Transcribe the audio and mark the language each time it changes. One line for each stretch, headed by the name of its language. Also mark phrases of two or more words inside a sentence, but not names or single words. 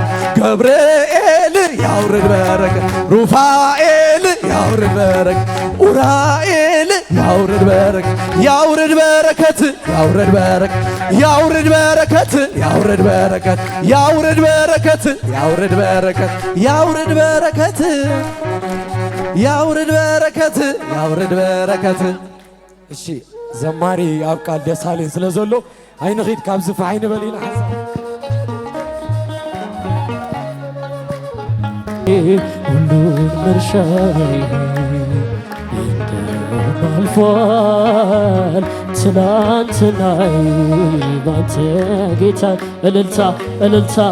Amharic: ገብርኤል ያውርድ በረከት ሩፋኤል ያውርድ በረከት ኡራኤል ያውርድ በረከት ያውርድ በረከት ያውርድ በረከት ያውርድ በረከት ያውርድ በረከት ያውርድ በረከት ያውርድ በረከት ያውርድ በረከት ያውርድ በረከት ያውርድ በረከት።
Tigrinya: እሺ ዘማሪ አብቃል ደሳለኝ ስለዘሎ አይንኺድ ካብ ዝፋይን በሊና
Amharic: ሁሉን መርሻዬ አልፏል ትናንትናዬ ባንተ ጌታ እልልታ እልልታ